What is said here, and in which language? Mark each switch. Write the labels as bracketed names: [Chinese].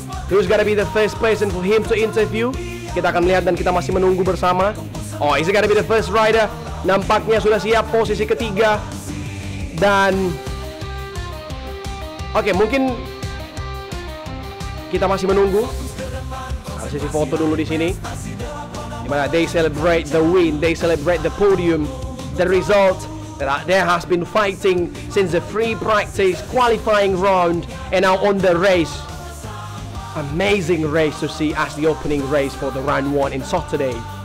[English] Who's gonna be the first person for him to interview? [Indonesian] Kita akan melihat dan kita masih menunggu bersama. [English] Oh, is it gonna be the first rider? [Indonesian] Nampaknya sudah siap posisi ketiga. Dan oke, mungkin kita masih menunggu. Ada sesi foto dulu di sini. [English] Dimana they celebrate the win, they celebrate the podium, the result that there has been fighting since the free practice qualifying round and now on the race. Amazing race to see as the opening race for the round 1 in Saturday.